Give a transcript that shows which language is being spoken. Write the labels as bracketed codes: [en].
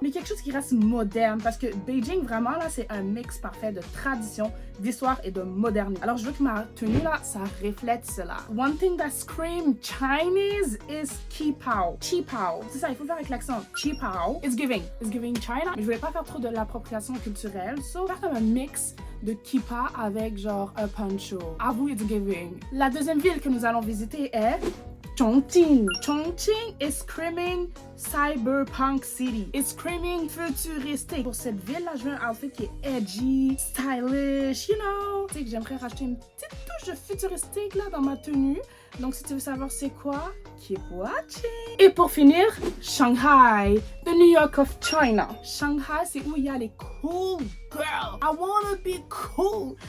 [fr] Mais quelque chose qui reste moderne parce que Beijing, vraiment, là, c'est un mix parfait de tradition, d'histoire et de modernité. Alors, je veux que ma tenue, là, ça reflète cela. [en] One thing that screams Chinese is Qipao. Qipao. [fr] C'est ça, il faut faire avec l'accent. Qipao. [en] It's giving China. [fr] Mais je voulais pas faire trop de l'appropriation culturelle. So, faire comme un mix de kippa avec genre un poncho. Avoue, [en] it's giving. [fr] La deuxième ville que nous allons visiter est Chongqing. [en] Chongqing is screaming cyberpunk city. It's screaming futuristique. [fr] Pour cette ville-là, je veux un outfit qui est [en] edgy, stylish, you know. [fr] Tu sais que j'aimerais racheter une petite touche de futuristique là dans ma tenue. Donc si tu veux savoir c'est quoi, [en] keep watching. [fr] Et pour finir, Shanghai, [en] the New York of China. [fr] Shanghai, c'est où il y a les cool girls. [en] I wanna be cool.